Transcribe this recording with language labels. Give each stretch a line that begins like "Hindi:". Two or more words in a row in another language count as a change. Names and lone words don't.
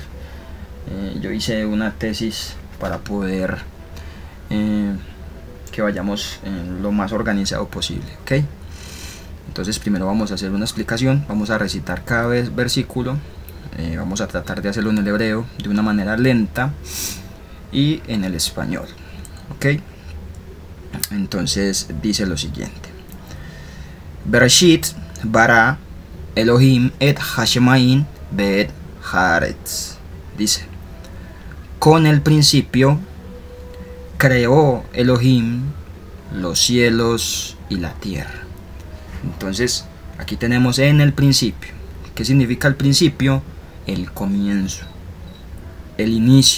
Spanish: Yo hice una tesis para poder que vayamos lo más organizado posible, ¿ok? Entonces primero vamos a hacer una explicación, vamos a recitar cada versículo, vamos a tratar de hacerlo en el hebreo de una manera lenta y en el español, ¿ok? Entonces dice lo siguiente:
Hebrew: בראשית ברא אלוהים את השמיים ואת הארץ.
Spanish: Dice: con el principio creó Elohim los cielos y la tierra. Entonces aquí tenemos en el principio. ¿Qué significa el principio? El comienzo, el inicio.